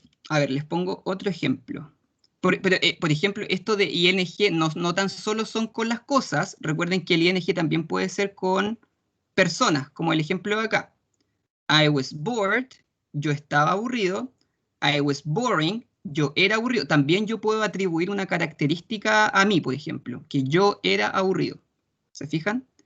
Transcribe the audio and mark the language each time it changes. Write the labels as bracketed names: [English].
[Spanish] A ver, les pongo otro ejemplo. Por ejemplo, esto de ing no tan solo son con las cosas. Recuerden que el ing también puede ser con personas, como el ejemplo de acá. [English] I was bored, [Spanish] yo estaba aburrido. [English] I was boring, [Spanish] yo era aburrido. También yo puedo atribuir una característica a mí, por ejemplo, que yo era aburrido. ¿Se fijan?